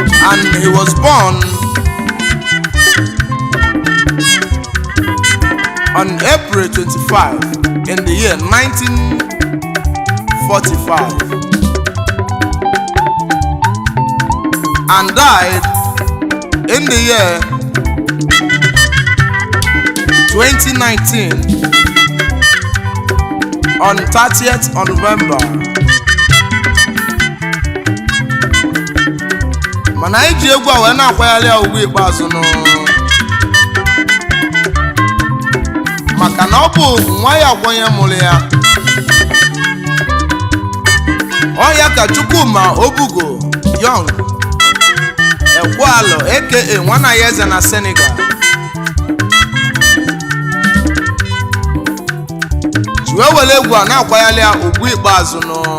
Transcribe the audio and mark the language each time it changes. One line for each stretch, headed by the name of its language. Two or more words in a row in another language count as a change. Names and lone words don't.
English: And he was born on April twenty-five in the year nineteen forty-five, and died in the year twenty nineteen, on thirtieth of November.
Igbo: Mana anyị ji egwu a wee na-akwagharị ya ugwu ikpeazụ nụ. maka na ọ bụ nwa ya kwa onye mụrụ ya. Ọ ya ka Chukwuma Obugo Young Ekwualo, A K A Nwana ya Eze na Senegal, ji wee were egwu a na-akwanyere ya ugwu ikpeazụ nụ.